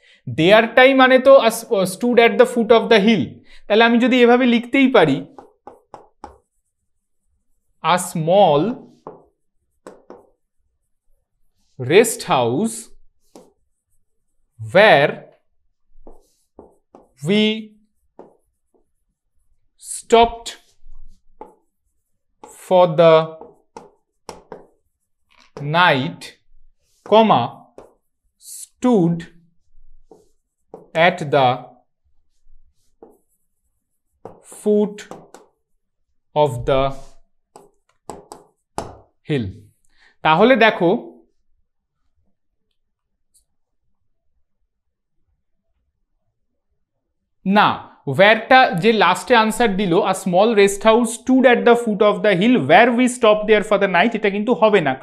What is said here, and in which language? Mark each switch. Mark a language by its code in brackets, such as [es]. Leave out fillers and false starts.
[bn] দেয়ারটাই মানে তো [en] Stood at the foot of the hill. [bn] তাহলে আমি যদি এভাবে লিখতেই পারি, [en] A small rest house where we stopped for the night, comma, stood at the foot of the hill. [bn] তাহলে দেখো না, ওয়্যারটা যে লাস্টে আনসার দিল, [en] a small rest house stood at the foot of the hill where we stop there for the night, [bn] এটা কিন্তু হবে না।